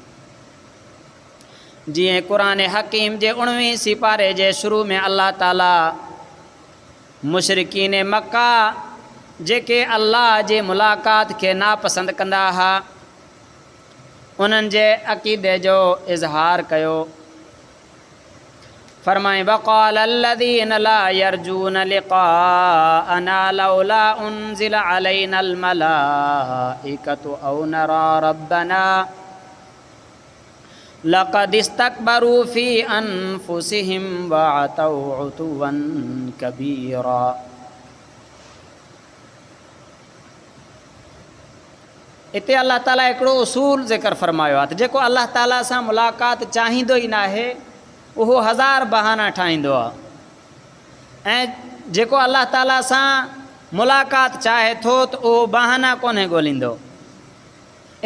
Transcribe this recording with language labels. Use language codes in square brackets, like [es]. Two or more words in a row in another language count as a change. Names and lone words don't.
[sd] जीअं क़ुरान हकीम जे 19 सिपारे जे शुरू में अल्लाह ताला मुशरिकीन मक्का जेके अल्लाह जे मुलाक़ात खे नापसंदि कंदा हुआ उन्हनि जे अक़ीदे जो इज़हार कयो। [ar] फरमाए وقال الذين لا يرجون لقاءنا لولا أنزل علينا الملائكة أو نرى ربنا لقد استكبروا في أنفسهم وعتوا عتوا كبيرا. हिते अल्लाह ताला हिकिड़ो उसूल ज़िक्र फ़रमायो आहे त जेको अल्लाह ताला सां मुलाक़ात चाहींदो ई न आहे उहो हज़ार बहाना ठाहींदो आहे। ऐं जेको अल्लाह ताला सां मुलाक़ात चाहे थो त उहो बहाना कोन्हे ॻोल्हींदो।